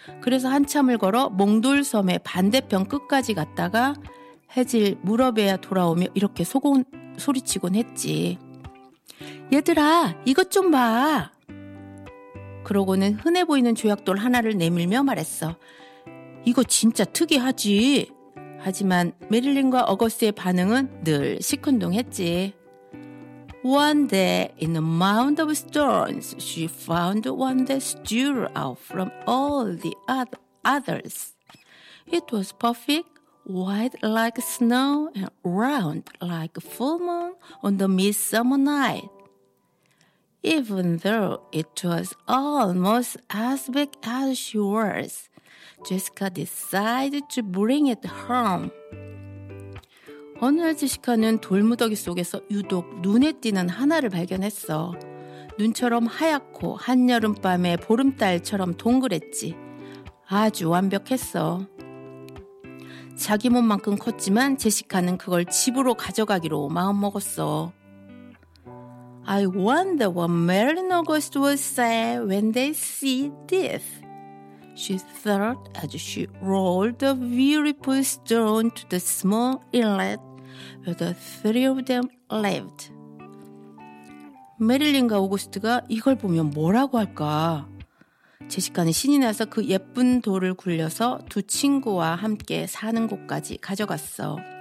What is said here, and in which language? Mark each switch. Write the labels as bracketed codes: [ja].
[ko] 그래서 한참을 걸어 몽돌섬의 반대편 끝까지 갔다가 해질 무렵에 돌아오며 이렇게 소리치곤 했지. 얘들아, 이것 좀 봐. 그러고는 흔해 보이는 조약돌 하나를 내밀며 말했어. 이거 진짜 특이하지. 하지만 메릴린과 어거스의 반응은 늘 시큰둥했지. [en] One day, in a mound of stones, she found one that stood out from all the others. It was perfect, white like snow, and round like a full moon on the midsummer night. Even though it was almost as big as she was, 제시카 decided to bring it home. [ko] 어느 날 제시카는 돌무더기 속에서 유독 눈에 띄는 하나를 발견했어. 눈처럼 하얗고 한여름밤에 보름달처럼 동그랬지. 아주 완벽했어. 자기 몸만큼 컸지만 제시카는 그걸 집으로 가져가기로 마음먹었어. [en] I wonder what Marilyn August would say when they see this. She thought as she rolled the beautiful stone to the small inlet where the three of them lived. [ko] 메릴린과 오구스트가 이걸 보면 뭐라고 할까? 제시카는 신이 나서 그 예쁜 돌을 굴려서 두 친구와 함께 사는 곳까지 가져갔어.